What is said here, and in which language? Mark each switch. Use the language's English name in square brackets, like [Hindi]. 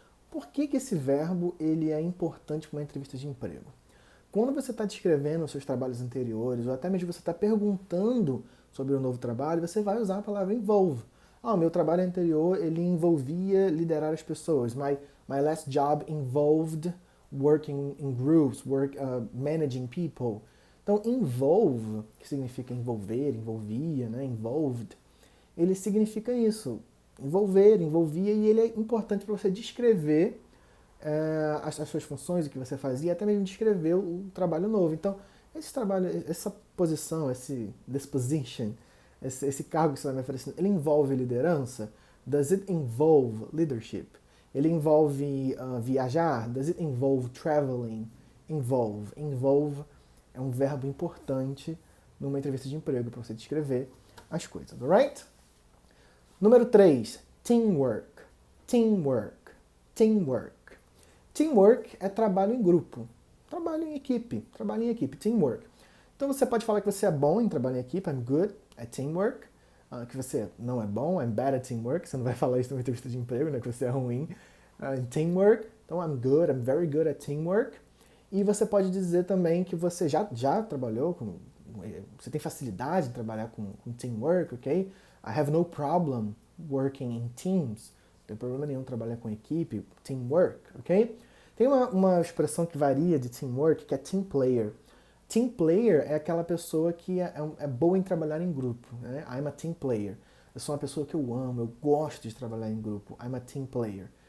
[Portuguese] Por que esse verbo ele é importante para uma entrevista de emprego? Quando você está descrevendo os seus trabalhos anteriores, ou até mesmo você está perguntando sobre o novo trabalho, você vai usar a palavra involve. O meu trabalho anterior ele envolvia liderar as pessoas. [English] My last job involved working in groups, managing people. [Portuguese] Então, involve, que significa envolver, envolvia, né? Involved, ele significa isso, envolver, envolvia, e ele é importante para você descrever as suas funções, o que você fazia, até mesmo descrever o trabalho novo. Então, esse trabalho, essa posição, [English] this position, [Portuguese] esse cargo que você está me oferecendo, ele envolve liderança? [English] Does it involve leadership? [Portuguese] Ele envolve viajar? [English] Does it involve traveling? Involve. [Portuguese] Involve é um verbo importante numa entrevista de emprego para você descrever as coisas, alright? [English] Número 3, teamwork. Teamwork. Teamwork. [Portuguese] Teamwork é trabalho em grupo, trabalho em equipe, teamwork. Então você pode falar que você é bom em trabalho em equipe, [English] I'm good at teamwork, [Portuguese] que você não é bom, [English] I'm bad at teamwork, [Portuguese] você não vai falar isso numa entrevista de emprego, né, que você é ruim em teamwork, então [English] I'm very good at teamwork. [Portuguese] E você pode dizer também que você já trabalhou você tem facilidade em trabalhar com [English] teamwork, [Portuguese] ok? [English] I have no problem working in teams. [Portuguese] Não tem problema nenhum trabalhar com equipe, teamwork, ok? Tem uma expressão que varia de teamwork, que é team player. Team player é aquela pessoa que é boa em trabalhar em grupo, né? [English] I'm a team player. [Portuguese] Eu sou uma pessoa que eu amo, eu gosto de trabalhar em grupo. I'm a team player.